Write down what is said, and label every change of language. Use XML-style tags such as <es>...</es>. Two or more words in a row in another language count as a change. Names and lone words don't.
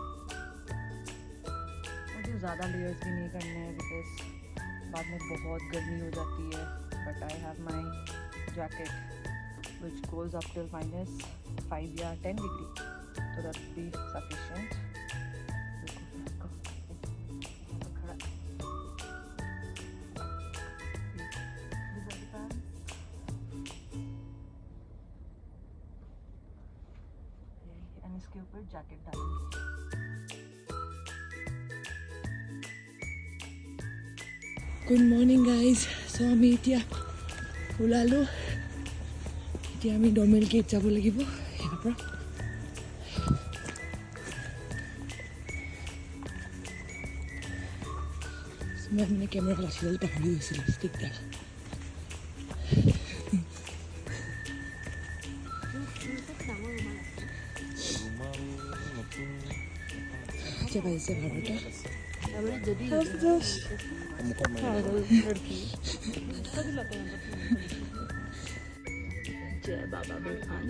<hi>मुझे ज़्यादा लेयर्स भी नहीं करने हैं बिकॉज बाद में बहुत गर्मी हो जाती है,</hi> <en>but I have my jacket which goes up till -5</en> <hi>या 10 डिग्री, तो</hi> <en>that be sufficient.</en> <hi>इसके ऊपर जैकेट डालूंगी।</hi> <en>Good morning guys.</en> <as>So আমি এতিয়া ওলালো, এতিয়া আমি ডমেল গেট যাব লাগিব ইয়াৰ পৰা। মই মানে কেমেৰা লাচিডাল পাহৰি গৈছিলোঁ, ষ্টিকডাল।</as> <hi>क्या पैसे भाड़ा जय बाबा बर्फानी।</hi>